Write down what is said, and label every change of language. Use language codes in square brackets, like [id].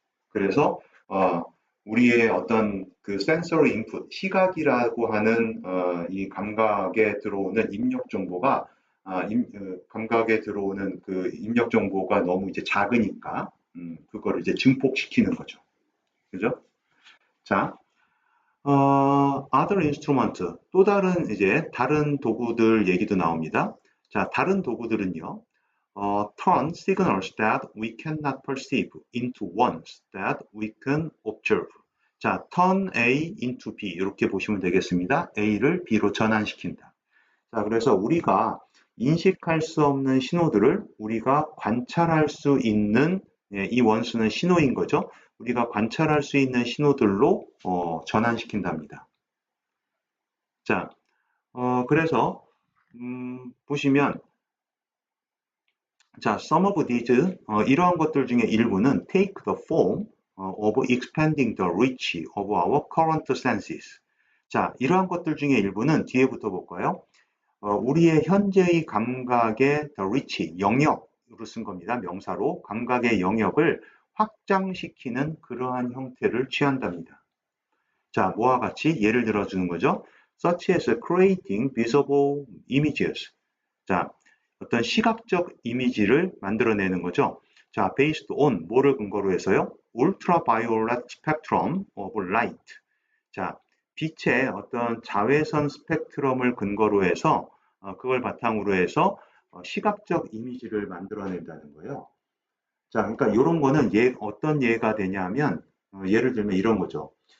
[ko] 그래서 우리의 어떤 그 센서리 인풋, 시각이라고 하는 이 감각에 들어오는 입력 정보가 감각에 들어오는 그 입력 정보가 너무 이제 작으니까 그거를 이제 증폭시키는 거죠. 그죠? 자, [en] other instrument [ko] 또 다른 이제 다른 도구들 얘기도 나옵니다. 자, 다른 도구들은요. [en] turn signals that we cannot perceive into ones that we can observe. [ko] 자, [en] turn A into B [ko] 이렇게 보시면 되겠습니다. A를 B로 전환시킨다. 자, 그래서 우리가 인식할 수 없는 신호들을 우리가 관찰할 수 있는 이 원수는 신호인 거죠. 우리가 관찰할 수 있는 신호들로 전환시킨답니다. 자, 그래서 보시면 자, [en] some of these [ko] 이러한 것들 중에 일부는 [en] take the form of expanding the reach of our current senses. [ko] 자, 이러한 것들 중에 일부는 뒤에부터 볼까요? 우리의 현재의 감각의 the reach, 영역으로 쓴 겁니다. 명사로 감각의 영역을 확장시키는 그러한 형태를 취한답니다. 자, 뭐와 같이 예를 들어주는 거죠. [en] such as creating visible images. [ko] 자, 어떤 시각적 이미지를 만들어내는 거죠. 자, [en] based on [ko] 뭐를 근거로 해서요? [en] ultraviolet spectrum of light. [ko] 자, 빛의 어떤 자외선 스펙트럼을 근거로 해서 그걸 바탕으로 해서 시각적 이미지를 만들어낸다는 거예요. 자, 그러니까 이런 거는 어떤 예가 되냐면 예를 들면 이런 거죠.